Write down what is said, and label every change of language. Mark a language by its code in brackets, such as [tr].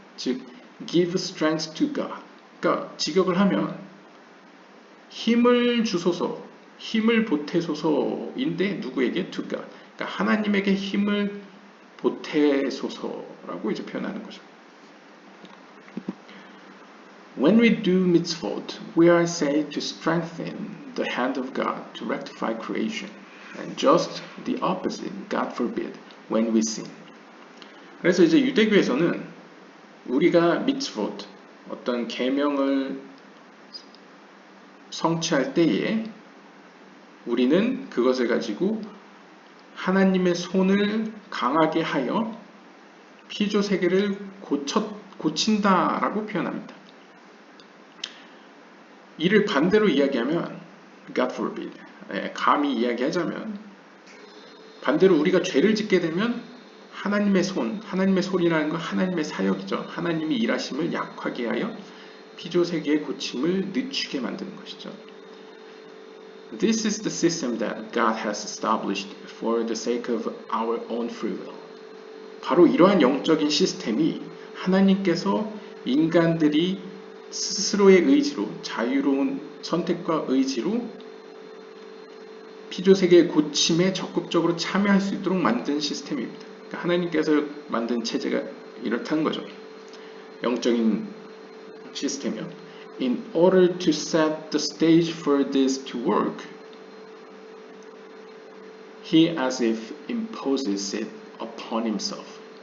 [ko] 즉, [en] give strength to God. [ko] 그러니까 직역을 하면 힘을 주소서, 힘을 보태소서인데 누구에게? [en] To God. [ko] 그러니까 하나님에게 힘을 보태소서라고 이제 표현하는 거죠. [en] When we do mitzvot, we are said to strengthen the hand of God to rectify creation, and just the opposite, God forbid, when we sin. [ko] 그래서 이제 유대교에서는 우리가 mitzvot, 어떤 계명을 성취할 때에 우리는 그것을 가지고 하나님의 손을 강하게 하여 피조 세계를 고친다라고 표현합니다. 이를 반대로 이야기하면 [en] God forbid, [ko] 감히 이야기하자면 반대로 우리가 죄를 짓게 되면 하나님의 손, 하나님의 손이라는 건 하나님의 사역이죠. 하나님이 일하심을 약하게 하여 피조 세계의 고침을 늦추게 만드는 것이죠. [en] This is the system that God has established for the sake of our own free will. [ko] 바로 이러한 영적인 시스템이 하나님께서 인간들이 스스로의 의지로, 자유로운 선택과 의지로 피조세계의 고침에 적극적으로 참여할 수 있도록 만든 시스템입니다. 그러니까 하나님께서 만든 체제가 이렇다는 거죠. 영적인 시스템이요. [en] In order to set the stage for this to work, he as if imposes it upon himself.